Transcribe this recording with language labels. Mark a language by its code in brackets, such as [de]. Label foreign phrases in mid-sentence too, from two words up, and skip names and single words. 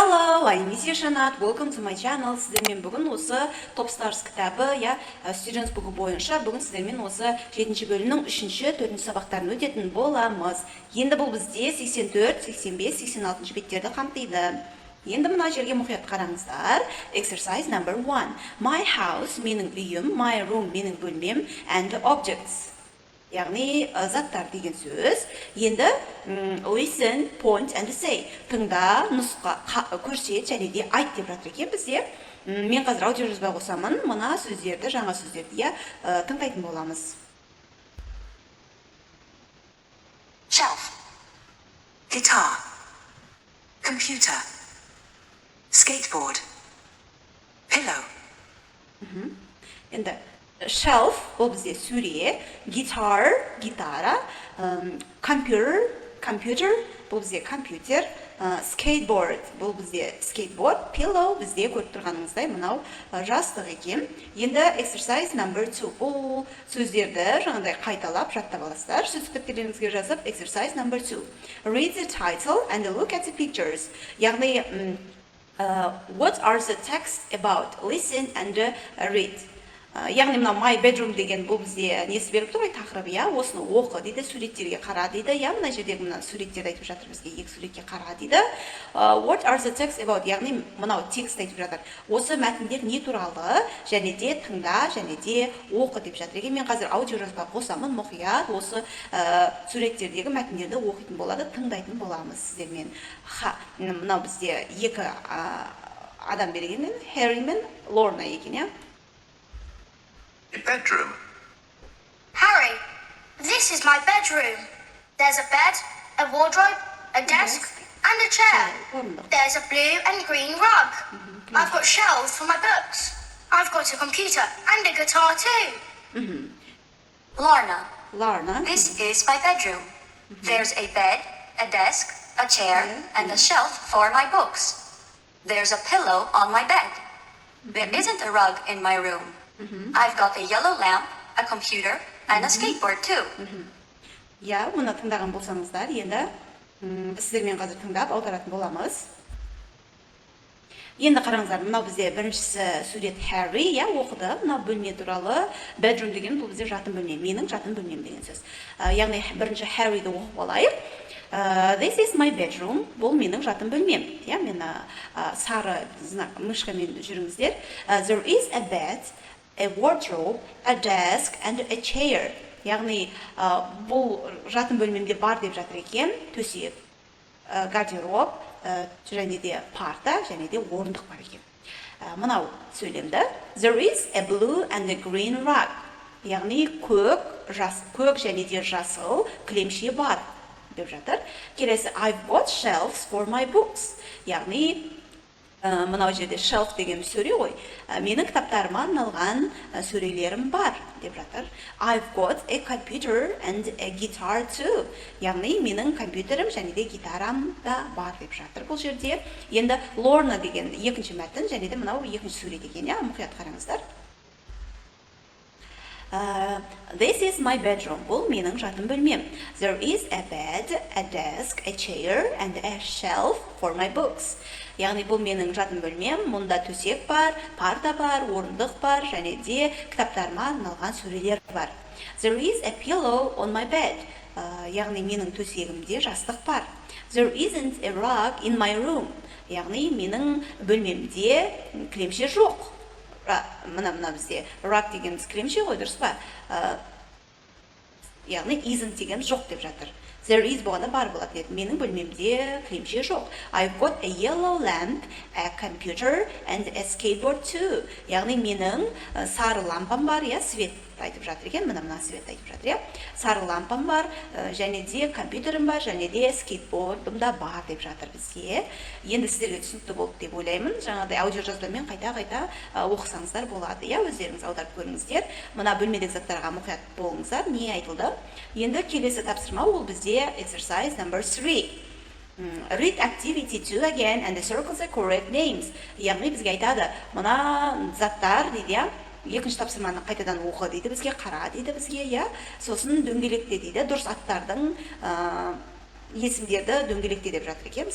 [en] Hello, I'm Mrs. Shanat. Welcome to my channel. [kk] Сіздермен бүгін осы Top Stars кітабы, Students Book бойынша бүгін сіздермен осы 7-ші бөлімнің 3-ші, 4-ші сабақтарын өтетін боламыз. Енді бұл бізде 84, 85, 86-ші беттерді қамтиды. Енді мына жерге мұқият қараңыздар. [en] Exercise number 1. My house, [kk] менің үйім, [en] my room, [kk] менің бөлмем, [en] and objects. [kk] Яғни заттар деген сөз. Енді [en] listen, point and say. [kk] Тыңда, нұсқа, көрсет және де айт деп жатыр екен бізде. Мен қазір аудио жазбай қосамын. Мына сөздерді, жаңа сөздерді тыңдайтын боламыз. [en] Shelf, guitar, computer, skateboard, pillow. [kk] Енді shelf бұл бізде сөре, guitar, гитара, computer бұл бізде компьютер, skateboard бұл бізде skateboard, pillow бізде көріп тұрғаныңыздай мынау жастық екен. Енді [en] exercise number 2 [kk] бұл сөздерді жаңағыдай қайталап жаттап аласыздар. Сөз кітаптеріңізге жазып [en] exercise number 2. Read the title and look at the pictures. Яғни what are the text about? Listen and read. [kk] Яғни мына [en] my bedroom [kk] деген бұл бізде несі беріп тұр ғой, тақырып, осыны оқы дейді, суреттерге қара дейді, мына жердегі мына суреттерді айтып жатыр бізге, екі суретке қара дейді. [en] What are the text about? [kk] Яғни мынау текст айтып жатыр. Осы мәтіндер не туралы, және де тыңда, және де оқы деп жатыр. Егер мен қазір аудио жазбай қосамын, мұқият осы суреттердегі мәтіндерді оқитын болады, тыңдайтын боламыз сіздермен. Мынау бізде екі адам берген, Harry мен Lorna екен, [en] Bedroom. Harry, this is my bedroom. There's a bed, a wardrobe, a desk, and a chair. There's a blue and green rug. I've got shelves for my books. I've got a computer and a guitar too. Lorna, this is my bedroom. There's a bed, a desk, a chair, and a shelf for my books. There's a pillow on my bed. There isn't a rug in my room. I've got a yellow lamp, a computer, and a skateboard too. [kk] Мұны тыңдаған болсаңыздар, енді сіздермен қазір тыңдап аударатын боламыз. Енді қараңыздар, мынау бізде біріншісі сурет Harry, оқыды. Мынау бөлме туралы, bedroom деген бұл бізде жатын бөлме, менің жатын бөлмем деген сөз. Яғни бірінші Harry'ді оқып алайық. [en] This is my bedroom. [kk] Бұл менің жатын бөлмем. Мен сары мышкамен жүріңіздер. [en] There is a bed, a wardrobe, a desk, and a chair. [kk] Яғни бұл жатын бөлмемде бар деп жатыр екен. Төсек, гардероб, және де парта, және де орындық бар екен. Мынау сөйлемді. [en] There is a blue and a green rug. [kk] Яғни көк және де жасыл кілемше бар деп жатыр. Келесі, [en] I've got shelves for my books. [kk] Яғни мынау жерде shelf деген сөре ғой. Менің кітаптарыма арналған сөрелерім бар деп жатыр. [en] I've got a computer and a guitar too. [kk] Яғни менің компьютерім және де гитарам да бар деп жатыр бұл жерде. Енді Lorna деген екінші мәтін және де мынау екінші сурет екен, мұқият қараңыздар. [en] This is my bedroom. [kk] Бұл менің жатын бөлмем. [en] There is a bed, a desk, a chair, and a shelf for my books. [kk] Яғни бұл менің жатын бөлмем, мұнда төсек бар, парта бар, орындық бар, және де кітаптарыма арналған сөрелер бар. [en] There is a pillow on my bed. [kk] Яғни менің төсегімде жастық бар. [en] There isn't a rug in my room. [kk] Яғни менің бөлмемде кілемше жоқ. Мына бізде rug деген кілемше ғой, дұрыс па? Яғни isn't деген жоқ деп жатыр. [en] There is [kk] болғанда бар болады. Менің бөлмемде кілемше жоқ. [en] I've got a yellow lamp, a computer, and a skateboard too. [kk] Яғни менің сары лампам бар, свет айтып жатыр екен. Мына свет айтып жатыр, сары лампам бар, және де компьютерім бар, және де скейтбордым да бар деп жатыр бізге. Енді сіздерге түсінікті болды деп ойлаймын. Жаңағыдай аудио жазбамен қайта оқысаңыздар болады. Өздеріңіз аударып көріңіздер. Мына бөлмедегі заттарға мұқият болыңыздар, не айтылды. Енді келесі тапсырма ол бізде [en] exercise number 3. Read activity 2 again and circle the correct names. [kk] Яғни бізге айтады, мына заттар дейді, екінші тапсырманы қайтадан оқы дейді бізге, қара дейді бізге, сосын дөңгелекте дейді, дұрыс аттардың есімдерді дөңгелекте деп жатыр екен.